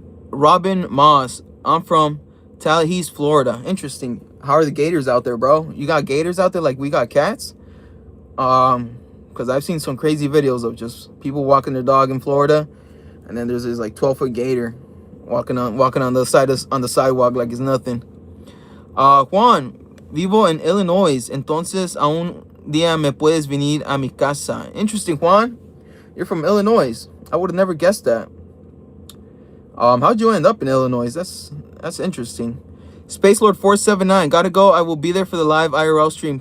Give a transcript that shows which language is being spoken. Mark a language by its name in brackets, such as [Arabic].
[English] Robin Moss, I'm from Tallahassee, Florida. Interesting. How are the gators out there, bro? You got gators out there like we got cats? Because I've seen some crazy videos of just people walking their dog in Florida, and then there's this like 12-foot gator walking on the sidewalk like it's nothing. [Spanish] Juan, vivo en Illinois, entonces a un día me puedes venir a mi casa. [English] Interesting, Juan. You're from Illinois. I would have never guessed that. How'd you end up in Illinois? That's interesting. Space Lord 479, gotta go. I will be there for the live IRL stream.